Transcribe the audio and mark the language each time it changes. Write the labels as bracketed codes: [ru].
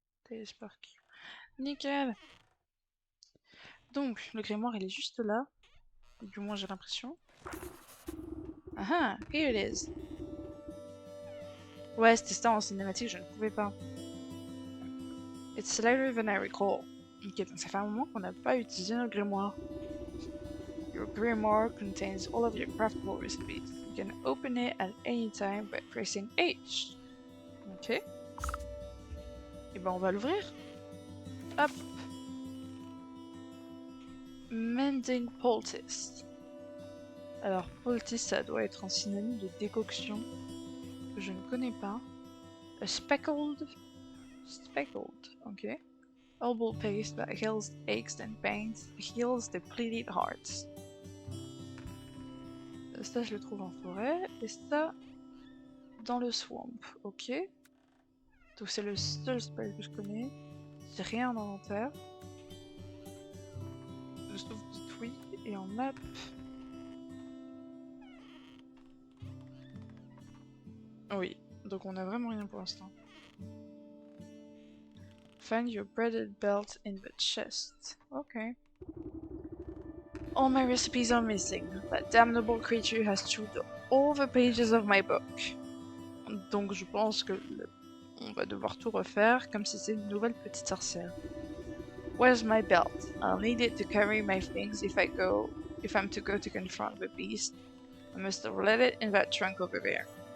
[fr] D par Q. Nickel! Donc, le grimoire, il est juste là. Du moins, j'ai l'impression. Ah ah, [en] here it is. [fr] Ouais, c'était ça en cinématique, je ne pouvais pas. [en] It's later than I recall. [fr] Ok, donc ça fait un moment qu'on n'a pas utilisé notre grimoire. [en] Your grimoire contains all of your craftable recipes. You can open it at any time by pressing H. [fr] Ok. Et ben on va l'ouvrir. Hop. [en] Mending poultice. [fr] Alors poultice, ça doit être un synonyme de décoction que je ne connais pas. [en] A speckled, ok. Herbal paste that heals aches and pains, heals depleted hearts. [fr] Ça, je le trouve en forêt, et ça, dans le swamp, ok. Donc c'est le seul spell que je connais. J'ai rien en inventaire. Sauf des tweaks, et en map... Oui, donc on a vraiment rien pour l'instant. [en] Find your braided belt in the chest. Ok. All my recipes are missing. That damnable creature has chewed all the pages of my book. [fr] Donc je pense que on va devoir tout refaire comme si c'était une nouvelle petite sorcière. [en] Where's my belt? I'll need it to carry my things if I'm to go to confront the beast. I must have let it in that trunk over there.